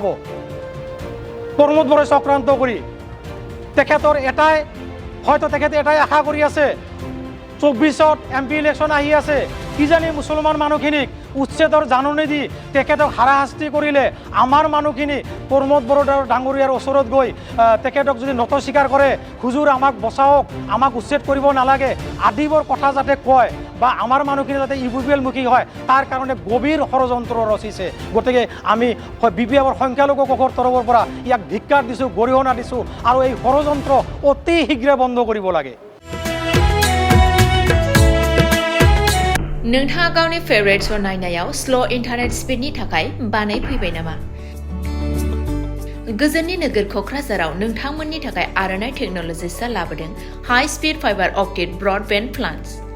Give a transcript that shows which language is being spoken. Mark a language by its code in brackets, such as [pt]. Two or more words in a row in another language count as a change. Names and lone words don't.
[as] প্ৰমোদ বড়োই চক্ৰান্ত কৰি তেখেতৰ তেখেতে এটাই আশা কৰি আছে 24ত [en] MP election [as] আহি আছে, কিজানি মুছলমান মানুহখিনিক উচ্ছেদৰ জাননী দি তেখেতক হাৰাশাস্তি কৰিলে আমাৰ মানুহখিনি প্ৰমোদ বড়ো ডাঙৰীয়াৰ ওচৰত গৈ তেখেতক যদি নত স্বীকাৰ কৰে, হুজুৰ আমাক বচাওক, আমাক উচ্ছেদ কৰিব নালাগে আদিবোৰ কথা যাতে কয় বা আমাৰ মানুহখিনি যাতে UPPL মুখী হয়, তাৰ কাৰণে গভীৰ ষড়যন্ত্ৰ ৰচিছে। গতিকে আমি BPFৰ সংখ্যালঘু কোষৰ তৰফৰ পৰা ইয়াক ধিক্কাৰ দিছোঁ, গৰিহণা দিছোঁ আৰু এই ষড়যন্ত্ৰ অতি শীঘ্ৰে বন্ধ কৰিব লাগে। [brx] नोंथाङा गावनि [en] favourite show' [brx] नायनायाव [en] slow internet [brx] स्पिडनि थाखाय बानाय फैबाय नामा? गोजोननि नोगोर क'क्राझाराव नोंथांमोननि थाखाय आर'नाइ टेक्न'लजिसआ लाबोदों [en] high speed fiber optic broadband plans.